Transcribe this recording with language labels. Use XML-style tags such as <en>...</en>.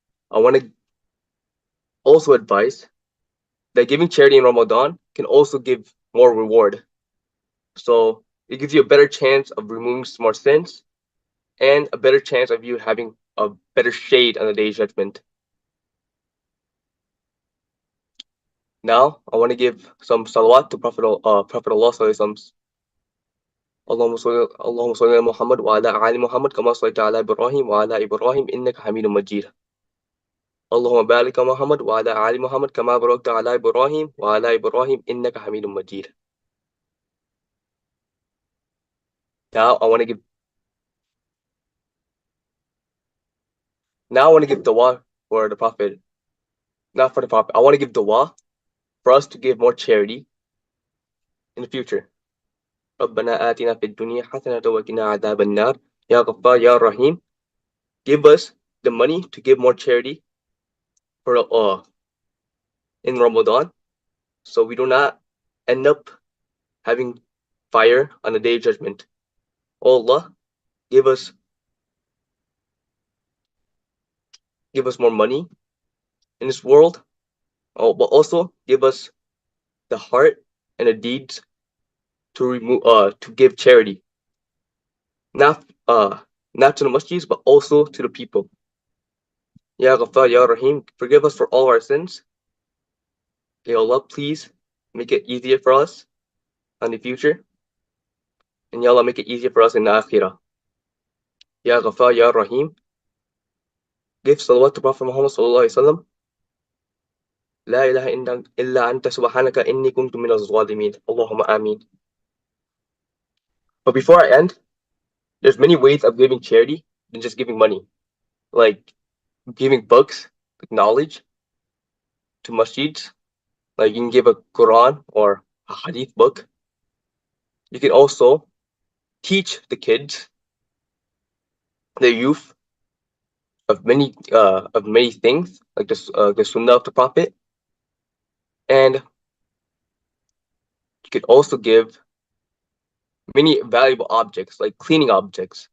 <en>I want to also advise that giving charity in Ramadan can also give more reward. So it gives you a better chance of removing some more sins and a better chance of you having a better shade on the day of judgment. Now, I want to give some salawat to Prophet Allah sallallahu</en> <ar>اللهم صل على محمد وعلى آل محمد كما صليت على إبراهيم وعلى إبراهيم إنك حميد مجيد. اللهم بارك على محمد وعلى آل محمد كما باركت على إبراهيم وعلى إبراهيم إنك حميد مجيد.</ar> <en>Now I want to give dua for the Prophet. Not for the Prophet. I want to give dua for us to give more charity in the future.</en> <ar>ربنا آتنا في الدنيا حسنة وقنا عذاب النار يا غفار يا رحيم.</ar> <en>Give us the money to give more charity for in Ramadan, so we do not end up having fire on the day of judgment. Oh Allah, give us more money in this world. Oh, but also give us the heart and the deeds to give charity, not to the masjids, but also to the people. Ya Ghafar, Ya Rahim, forgive us for all our sins. Ya Allah, please make it easier for us in the future. And Ya Allah, make it easier for us in the Akhirah. Ya Ghafar, Ya Rahim, give salawat to Prophet Muhammad sallallahu alaihi wasallam.</en> <ar>لا إله إلا أنت سبحانك إني كنت من الظالمين. اللهم آمين.</ar> <en>But before I end, there's many ways of giving charity than just giving money. Like giving books, like knowledge to masjids. Like you can give a Quran or a Hadith book. You can also teach the kids, the youth, of many things, like the Sunnah of the Prophet, and you could also give many valuable objects, like cleaning objects.</en>